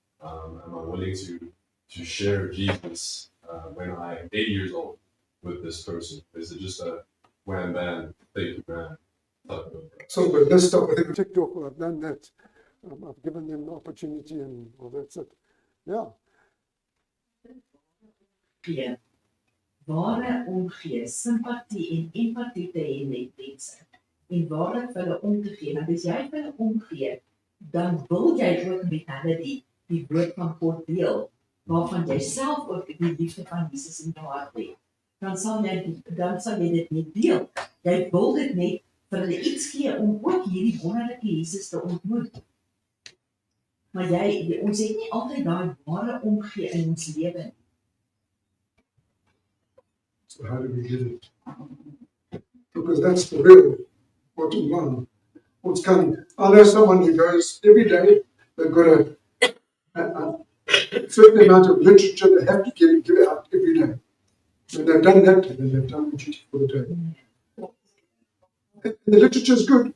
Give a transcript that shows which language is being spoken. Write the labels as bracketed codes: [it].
[en] Am I willing to share Jesus when I'm 80 years old with this person? Is it just a wham bam, thank you man type of? So with this stuff, I think TikTok, I've done that. I've given them the opportunity and well, that's it. Yeah. [af] Ja. Ware omgee, simpatie en empatie te hê met mense. En ware vir hulle om te gee. Want as jy vir hulle omgee, dan wil jy ook met hulle die woord van God deel, waarvan jy self ook die liefde van Jesus in jou hart het. Dan sal jy dit nie deel. Jy wil dit net vir hulle iets gee om ook hierdie wonderlike Jesus te ontmoet. Maar ons het nie altyd daai ware omgee in ons lewe nie. [en] So how do we get it? Because that's the real bottom line. What's coming? I know someone who goes every day, they've got a certain amount of literature they have to give out every day. When they've done that, then they've done the duty for the day. And the literature is good.